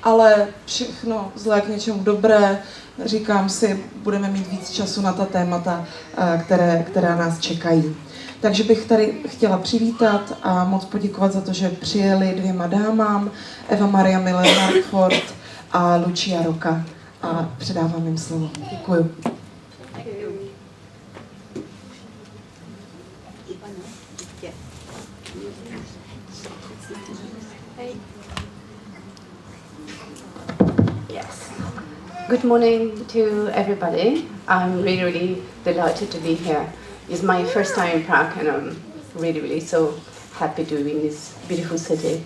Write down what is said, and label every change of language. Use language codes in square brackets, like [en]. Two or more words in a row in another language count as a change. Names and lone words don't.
[cs] ale všechno zlé k něčemu dobré. Říkám si, budeme mít víc času na ta témata, která nás čekají. Takže bych tady chtěla přivítat a moc poděkovat za to, že přijeli dvěma dámám, Eva-Maria Müller-Markfort a Lucia Rocca. A předávám jim slovo. Děkuju. [en] Good morning to everybody. I'm really delighted to be here. It's my first time in Prague and I'm really so happy to be in this beautiful city.